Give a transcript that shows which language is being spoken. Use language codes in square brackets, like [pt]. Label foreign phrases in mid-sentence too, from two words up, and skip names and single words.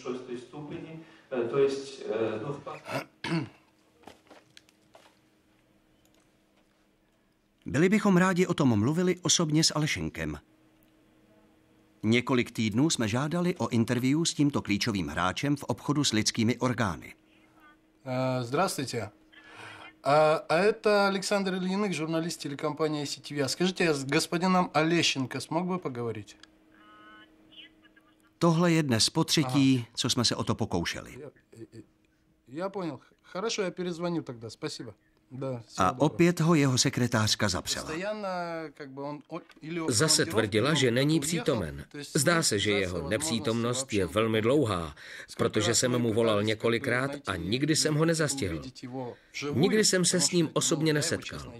[cs] Byli bychom rádi o tom mluvili osobně s Alešenkem. Několik týdnů jsme žádali o interview s tímto klíčovým hráčem v obchodu s lidskými orgány. [ru] Здравствуйте. А это Александр Ильиных, журналист телекомпании CTV. Скажите, я с господином Олещенко смог бы поговорить? [cs] Tohle je dnes potřetí, co jsme se o to pokoušeli. [ru] Я понял. Хорошо, я перезвоню тогда. Спасибо. [cs] A opět ho jeho sekretářka zapsala. Zase tvrdila, že není přítomen. Zdá se, že jeho nepřítomnost je velmi dlouhá, protože jsem mu volal několikrát a nikdy jsem ho nezastihl. Nikdy jsem se s ním osobně nesetkal.